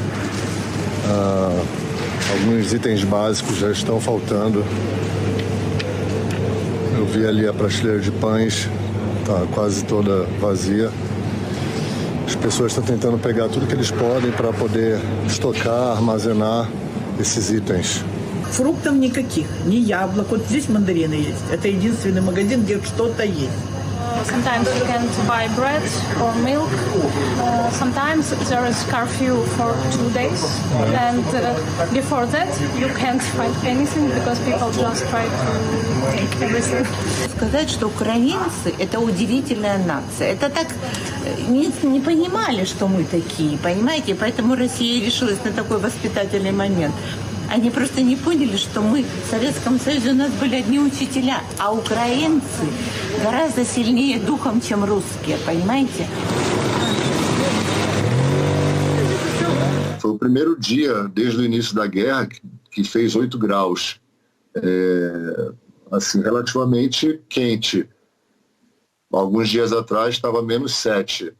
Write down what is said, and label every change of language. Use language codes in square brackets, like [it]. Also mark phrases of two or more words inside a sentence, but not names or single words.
[pt] Alguns itens básicos já estão faltando. Eu vi ali a prateleira de pães, está quase toda vazia. As pessoas estão tentando pegar tudo que eles podem para poder estocar, armazenar esses itens. [ru] Фруктов никаких, ни яблок. Вот здесь мандарины есть. Это единственный магазин, где что-то есть. [en] Sometimes you can't buy bread or milk. Sometimes there is curfew for 2 days. And before that, you can't find anything because people just try to take everything. [ru] Сказать, что украинцы – это удивительная нация. Это так не понимали, что мы такие, понимаете? Поэтому Россия решилась на такой воспитательный момент. Они просто не поняли, что мы в Советском Союзе у нас были одни учителя, а украинцы гораздо сильнее духом, чем русские, понимаете? [pt] Foi o primeiro dia desde o início da guerra que fez 8 graus. Assim, relativamente quente. Alguns dias atrás estava menos 7.